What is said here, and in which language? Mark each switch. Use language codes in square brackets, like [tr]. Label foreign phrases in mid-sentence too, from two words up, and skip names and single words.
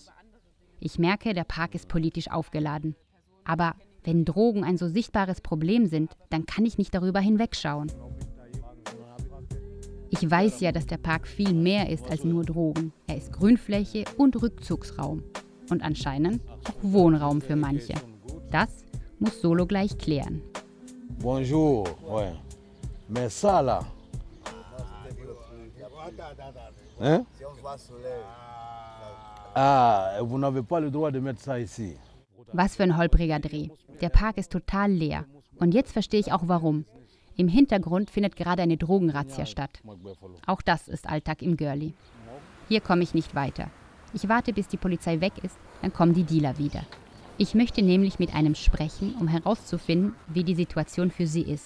[de] Ich merke, der Park ist politisch aufgeladen. Aber wenn Drogen ein so sichtbares Problem sind, dann kann ich nicht darüber hinwegschauen. Ich weiß ja, dass der Park viel mehr ist als nur Drogen. Er ist Grünfläche und Rückzugsraum. Und anscheinend auch Wohnraum für manche. Das muss Solo gleich klären. [fr] Bonjour. Ouais. Mais ça là. Hein? Ah, vous n'avez pas le droit de mettre ça ici. [de] Was für ein holpriger Dreh. Der Park ist total leer. Und jetzt verstehe ich auch warum. Im Hintergrund findet gerade eine Drogenrazzia statt. Auch das ist Alltag im Görli. Hier komme ich nicht weiter. Ich warte, bis die Polizei weg ist, dann kommen die Dealer wieder. Ich möchte nämlich mit einem sprechen, um herauszufinden, wie die Situation für sie ist.